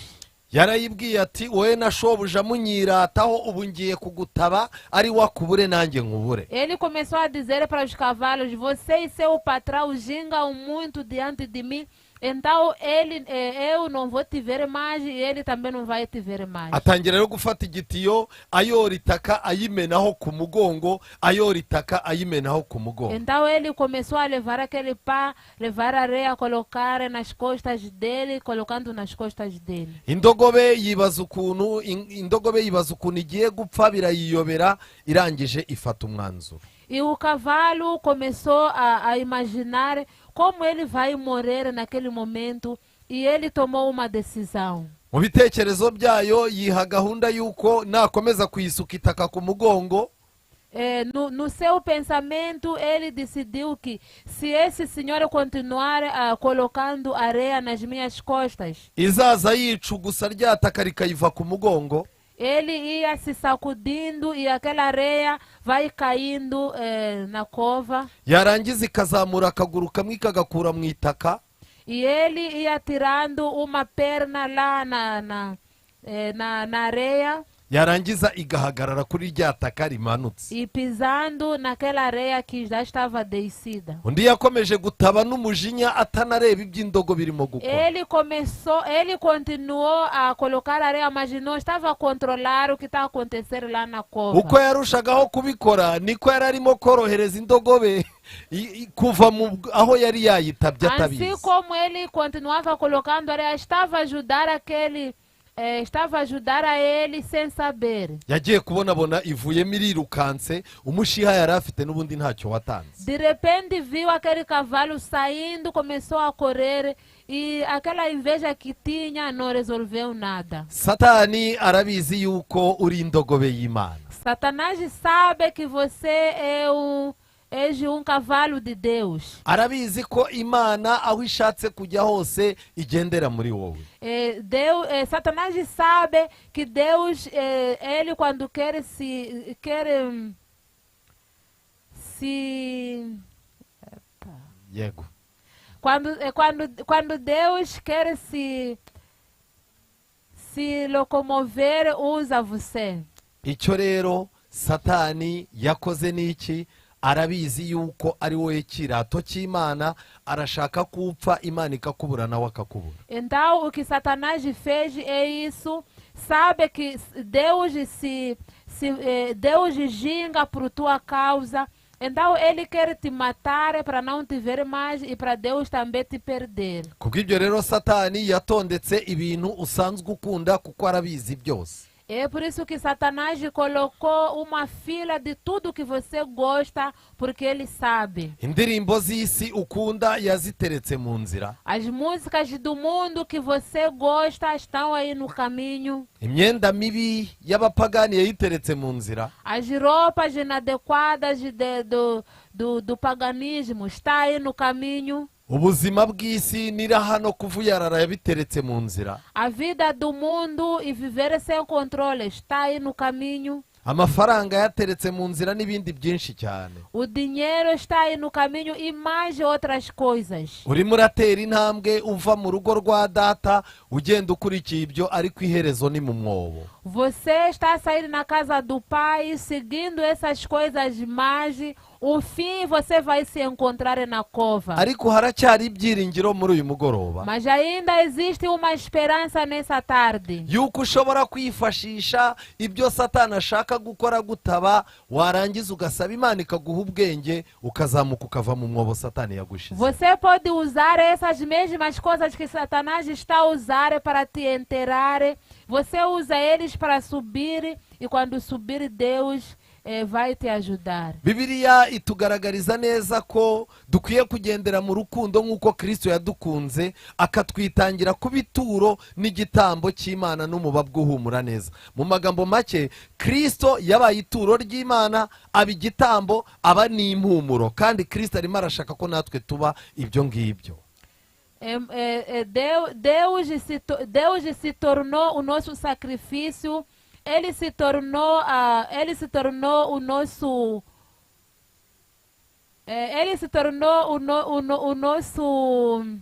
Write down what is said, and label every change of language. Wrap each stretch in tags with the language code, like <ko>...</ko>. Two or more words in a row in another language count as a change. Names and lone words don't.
<rw>Yarayibwiye ati wowe na shobuja munyirataho ubu ngiye kugutaba ari wakubure nanjye nkubure.</rw> <pt>Ele começou a dizer para os cavalos: você e seu patrão gingam muito diante de mim, então eu não vou te ver mais e ele também não vai te ver mais.</pt> <rw>Atangira rero gufata igitiyo ayora itaka ayimenaho ku mugongo, ayora itaka ayimenaho ku mugongo.</rw> <pt>Então ele começou a levar aquele pá, levar areia, colocar nas costas dele, colocando nas costas dele.</pt> <rw>Indogobe yibaza ukuntu igiye gupfa, birayiyobera, irangije ifata umwanzuro.</rw> <pt>E o cavalo começou a imaginar como ele vai morrer naquele momento e ele tomou uma decisão.</pt> <rw>Mu bitekerezo byayo yiha gahunda yuko nakomeza kuyisuka itaka ku mugongo.</rw> <pt>No seu pensamento, ele decidiu que se esse senhor continuar colocando areia nas minhas costas,</pt> <rw>izaza yicugusa rya taka rikayiva ku mugongo.</rw> <pt>Ele ia se sacudindo e aquela areia vai caindo na cova.</pt> <rw>Yarangiza ikazamura akaguru kamwe ikagakura mu itaka.</rw> <pt>E ele ia tirando uma perna lá na areia.</pt> <rw>Yarangiza igahagarara kuri rya taka rimanutse.</rw> <pt>E pisando naquela areia que já estava descida.</pt> <rw>Undi yakomeje gutaba n'umujinya atanareba iby'indogo birimo gukora.</rw> <pt>Ele continuou a colocar areia, mas não estava a controlar o que estava acontecendo lá na cova.</pt> <rw>Uko yarushagaho kubikora niko yararimo korohereza indogobe kuva aho yari yayitabye atabizi.</rw> <pt>Assim como ele continuava colocando areia, estava a ajudar aquele estava a ajudar a ele sem saber.</pt> <rw>yagiye kubonabona ivuyemo irirukanse umushiha yari afite n'ubundi ntacyo watanze.</rw> <pt>De repente viu aquele cavalo saindo, começou a correr e aquela inveja que tinha não resolveu nada.</pt> <rw>Satani arabizi yuko uri indogobe y'Imana.</rw> <pt>Satanás sabe que você és um cavalo de Deus.</pt> <rw>Arabizi ko Imana aho ishatse kujya hose igendera muri wowe.</rw> <pt>Satanás sabe que Deus, ele quando quer</pt> <rw>Yego.</rw> <pt>quando Deus quer se locomover, usa você.</pt> <rw>Icyo rero Satani yakoze niki? Arabizi yuko ari wowe kirato cy'Imana, arashaka kupfa Imana ikakubura nawe akakubura.</rw> <pt>Então o que Satanás fez é isso. Sabe que Deus Deus ginga por tua causa. Então ele quer te matar para não te ver mais e para Deus também te perder.</pt> <rw>Kubw'ibyo rero Satani yatondetse ibintu usanzwe ukunda kuko arabizi byose.</rw> <pt>É por isso que Satanás colocou uma fila de tudo que você gosta, porque ele sabe.</pt> <rw>Indirimbo z'isi ukunda yaziteretse mu nzira.</rw> <pt>As músicas do mundo que você gosta estão aí no caminho.</pt> <rw>Imyenda mibi y'abapagani yayiteretse mu nzira.</rw> <pt>As roupas inadequadas do paganismo estão aí no caminho.</pt> <rw>Ubuzima bw'isi n'iraha no kuvuyarara yabiteretse mu nzira.</rw> <pt>A vida do mundo e viver sem controle está aí no caminho.</pt> <rw>Amafaranga yateretse mu nzira n'ibindi byinshi cyane.</rw> <pt>O dinheiro está aí no caminho e mais outras coisas.</pt> <rw>Urimo uratera intambwe uva mu rugo rwa data ugenda ukurikiye ibyo ariko iherezo ni mu mwobo.</rw> <pt>Você está a sair na casa do pai seguindo essas coisas mais. O fim você vai se encontrar na cova.</pt> <rw>Ariko haracyari ibyiringiro muri uyu mugoroba.</rw> <pt>Mas ainda existe uma esperança nessa tarde.</pt> <rw>Yuko ushobora kwifashisha ibyo Satani ashaka gukora gutaba, warangiza ugasaba Imana ikaguha ubwenge ukazamuka ukava mu mwobo Satani yagushize.</rw> <pt>Você pode usar essas mesmas coisas que Satanás está a usar para te enterrar. Você usa eles para subir e quando subir Deus vai te ajudar.</pt> <rw>Bibiliya itugaragariza neza ko dukwiye kugendera mu rukundo nk'uko Kristo yadukunze akatwitangira ku bituro n'igitambo cy'Imana n'umubabwa uhumura neza. Mu magambo make, Kristo yabaye ituro ry'Imana, aba igitambo, aba n'impumuro, kandi Kristo arimo arashaka ko natwe tuba ibyo ngibyo.</rw> <pt>Deus se tornou o nosso sacrifício. Ele se tornou o nosso. Ele se tornou o nosso.</pt>